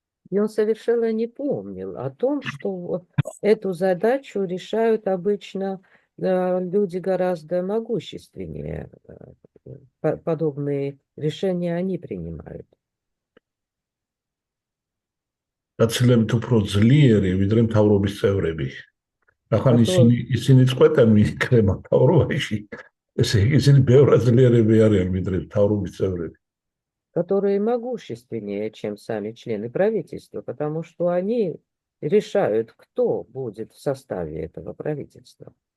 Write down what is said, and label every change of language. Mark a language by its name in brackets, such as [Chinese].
[Russian] И он совершенно не помнил о том, что эту задачу решают обычно люди гораздо могущественнее. Подобные решения они принимают. [Georgian] გაცილებით უფრო ძლიერი, ვიდრე მთავრობის წევრები. ახლა ისინი წყვეტენ მიკრემა მთავრობაში. ესე იგი, ისინი ბევრად ძლიერები არიან, ვიდრე მთავრობის წევრები. [Russian] Которые могущественнее, чем сами члены правительства, потому что они решают, кто будет в составе этого правительства.